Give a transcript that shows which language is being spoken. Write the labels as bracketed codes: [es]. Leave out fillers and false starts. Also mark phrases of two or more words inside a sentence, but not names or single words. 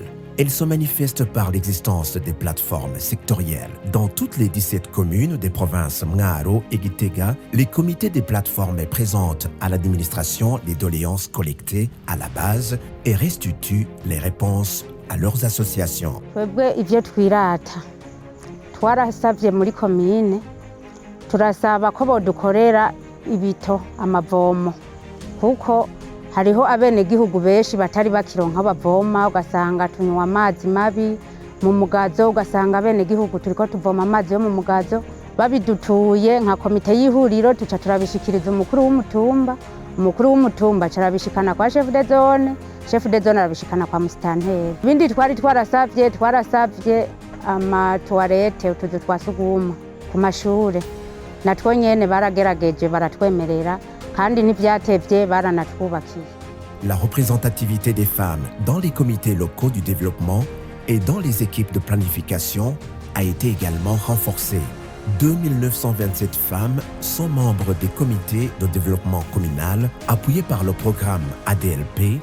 [fr] Elle se manifeste par l'existence des plateformes sectorielles. Dans toutes les 17 communes des provinces Mwaro et Gitega, les comités des plateformes présentent à l'administration les doléances collectées à la base et restituent les réponses à leurs associations. [rn] Twebwe ivyo twirata twarasavye muri komine turasaba ko bodukorera ibito amavomo kuko hariho abenegihugu benshi batari bakironka bavoma ugasanga tunywa amazi mabi mu mugazo ugasanga abenegihugu turiko tuvoma amazi yo mu mugazo babidutuye nka komite y'ihuriro tuca turabishikiriza umukuru w'umutumba carabishikana kwa [fr] chef de zone [rn] arabishikana kwa musitanteri. Ibindi twari twarasavye amatoilette utuzu twa suguma ku mashure natwo nyene baragerageje baratwemerera kandi ntivyatevye baranatwubakiye. [fr] La représentativité des femmes dans les comités locaux du développement et dans les équipes de planification a été également renforcée. 2927 femmes sont membres des comités de développement communal appuyés par le programme ADLP.